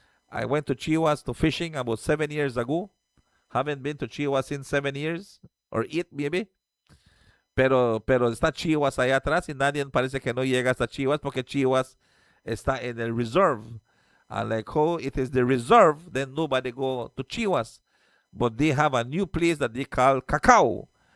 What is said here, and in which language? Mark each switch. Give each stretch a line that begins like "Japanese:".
English: I went to Chihuas to fishing about 7 years ago. Haven't been to Chihuas in 7 years, or 8 maybe.
Spanish: Pero está Chihuas allá atrás y nadie parece que no llega hasta Chihuas porque Chihuas está en el reserve.
English: And like how it is the reserve, then nobody go to Chihuas. But they have a new place that they call Cacao.